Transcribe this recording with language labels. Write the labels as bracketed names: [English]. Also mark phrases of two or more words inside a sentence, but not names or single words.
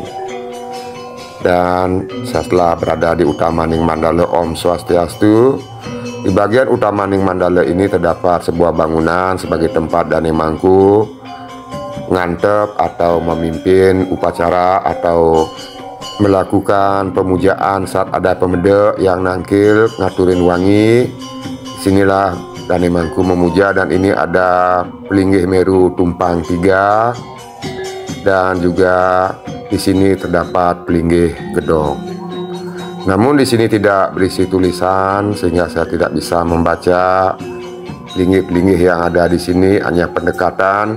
[Indonesian] Dan setelah berada di utama Ning Mandala, [Balinese] Om Swastiastu, [Indonesian] di bagian utama Ning Mandala ini terdapat sebuah bangunan sebagai tempat Dane Mangku ngantep atau memimpin upacara atau melakukan pemujaan saat ada pemedek yang [Balinese] nangkil ngaturin wangi. [Indonesian] Sinilah Dane Mangku memuja, dan ini ada pelinggih Meru tumpang 3, dan juga di sini terdapat pelinggih Gedong. Namun di sini tidak berisi tulisan sehingga saya tidak bisa membaca pelinggih-pelinggih yang ada di sini, hanya pendekatan.